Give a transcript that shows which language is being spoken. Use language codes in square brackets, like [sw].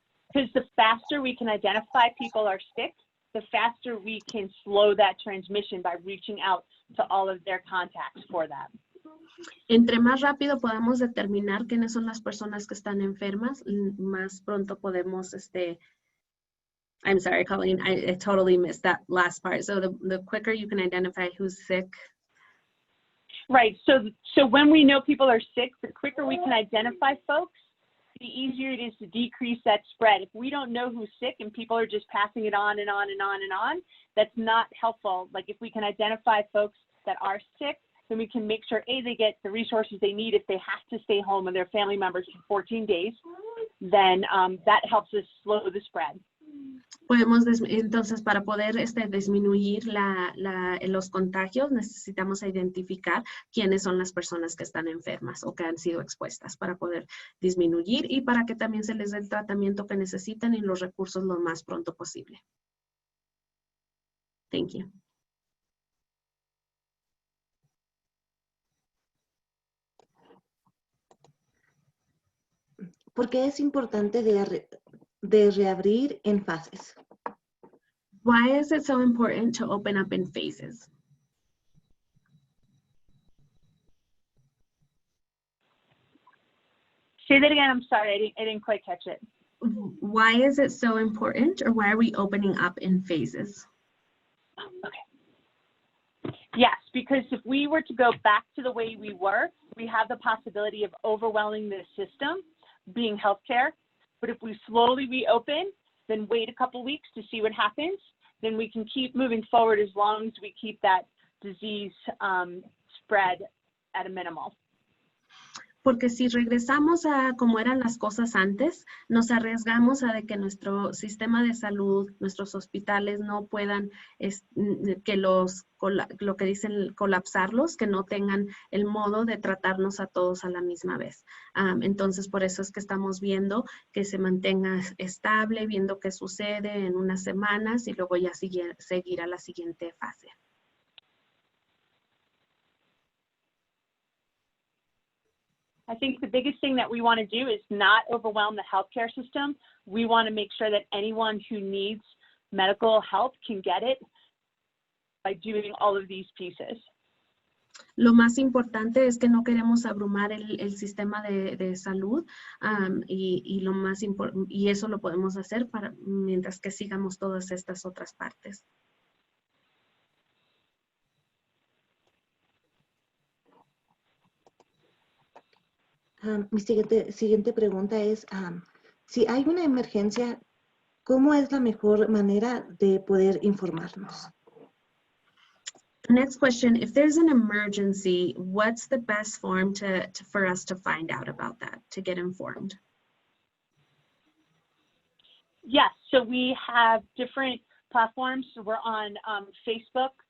[en] Because the faster we can identify people are sick, the faster we can slow that transmission by reaching out to all of their contacts for that. [es] Entre más rápido podamos determinar quiénes son las personas que están enfermas, más pronto podemos, [en] I'm sorry, Colleen, I totally missed that last part. So the quicker you can identify who's sick. Right, so when we know people are sick, the quicker we can identify folks, the easier it is to decrease that spread. If we don't know who's sick and people are just passing it on and on and on and on, that's not helpful. Like if we can identify folks that are sick, then we can make sure, A, they get the resources they need if they have to stay home with their family members for 14 days, then that helps us slow the spread. [es] Podemos, entonces, para poder disminuir los contagios, necesitamos identificar quiénes son las personas que están enfermas o que han sido expuestas para poder disminuir y para que también se les dé el tratamiento que necesitan y los recursos lo más pronto posible. [en] Thank you. [es] ¿Por qué es importante de reabrir en fases? [en] Why is it so important to open up in phases? Say that again, I'm sorry, I didn't quite catch it. Why is it so important, or why are we opening up in phases? Okay. Yes, because if we were to go back to the way we were, we have the possibility of overwhelming the system, being healthcare. But if we slowly reopen, then wait a couple weeks to see what happens, then we can keep moving forward as long as we keep that disease spread at a minimal. [es] Porque si regresamos a como eran las cosas antes, nos arriesgamos a de que nuestro sistema de salud, nuestros hospitales no puedan, que lo que dicen, colapsarlos, que no tengan el modo de tratarnos a todos a la misma vez. Entonces, por eso es que estamos viendo que se mantenga estable, viendo qué sucede en unas semanas y luego ya seguir a la siguiente fase. [en] I think the biggest thing that we want to do is not overwhelm the healthcare system. We want to make sure that anyone who needs medical help can get it by doing all of these pieces. [es] Lo más importante es que no queremos abrumar el sistema de salud y eso lo podemos hacer mientras que sigamos todas estas otras partes. Mi siguiente pregunta es, si hay una emergencia, ¿cómo es la mejor manera de poder informarnos? [en] Next question, if there's an emergency, what's the best form for us to find out about that, to get informed? Yes, so we have different platforms. So we're on Facebook.